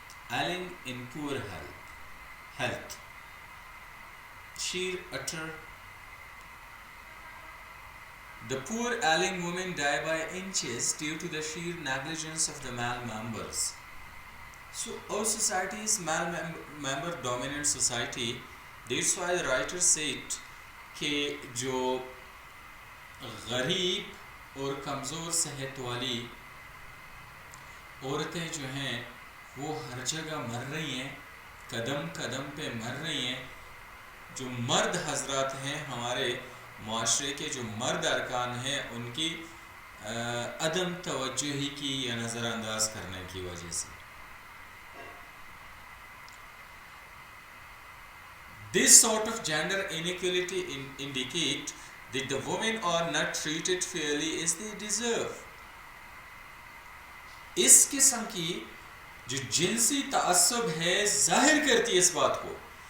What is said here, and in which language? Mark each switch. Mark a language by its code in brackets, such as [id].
[en] Ailing in poor health. Sheer utter. The poor ailing women die by inches due to the sheer negligence of the male members. So our society is male member dominant society. That's why the writer said [hi] कि जो गरीब और कमज़ोर सेहत वाली औरतें जो हैं वो हर जगह मर रही हैं, कदम कदम पे मर रही हैं. जो मर्द हजरात हैं, हमारे माशरे के जो मर्द अरकान हैं, उनकी अदम तवज्जुही की या नज़रअंदाज करने की वजह से. [en] This sort of gender inequality indicate that the women are not treated fairly as they deserve. [hi] इस किस्म की जो जिनसी तअस्सुब है जाहिर करती है इस बात को